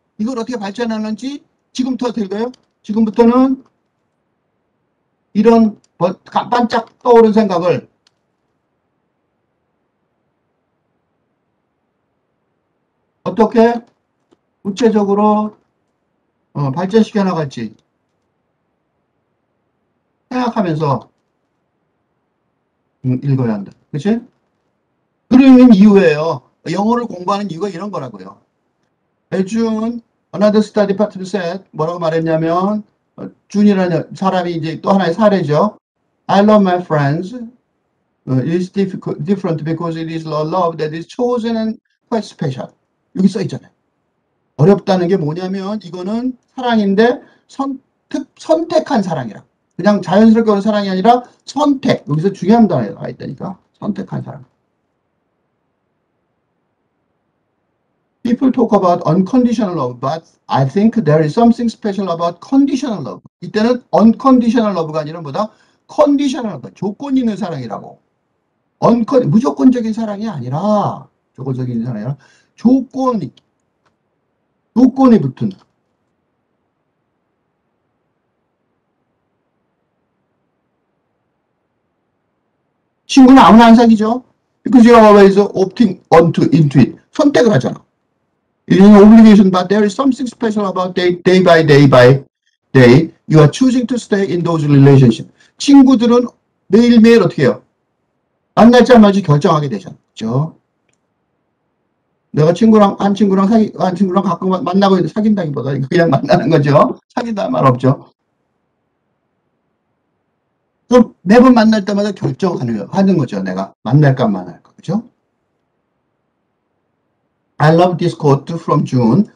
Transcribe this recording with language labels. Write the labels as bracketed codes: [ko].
[ko] 이걸 어떻게 발전하는지 지금부터 어떻게 돼요? 지금부터는 이런 반짝 떠오른 생각을 어떻게 구체적으로 발전시켜 나갈지 생각하면서 읽어야 한다. 그치? 그러는 이유예요. 영어를 공부하는 이유가 이런 거라고요. [en] June, another study partner said, [ko] 뭐라고 말했냐면, 준이라는 사람이 이제 또 하나의 사례죠. [en] I love my friends. It is different because it is a love that is chosen and quite special. [ko] 여기 써 있잖아요. 어렵다는 게 뭐냐면, 이거는 사랑인데, 선택한 사랑이라. 그냥 자연스럽게 오는 사랑이 아니라 선택. 여기서 중요한 단어가 있다니까. 선택한 사랑. [en] People talk about unconditional love, but I think there is something special about conditional love. [ko] 이때는 unconditional love가 아니라 뭐다? conditional love, 조건 있는 사랑이라고. 무조건적인 사랑이 아니라, 조건적인 사랑이 아니라, 조건이 붙은. 친구는 아무나 안 사귀죠? [en] Because you're always opting into it. [ko] 선택을 하잖아. [en] It is an obligation, but there is something special about day by day. You are choosing to stay in those relationships. [ko] 친구들은 매일매일 어떻게 해요? 만날지 안 말지 결정하게 되잖아. 그죠? 내가 한 친구랑 가끔 만나고 있는데 사귄다기보다 그냥 만나는 거죠. 사귄다는 말 없죠. 그럼 매번 만날 때마다 결정하는 거죠. 내가 만날까 안 만날까. 그죠? [en] I love this quote from June.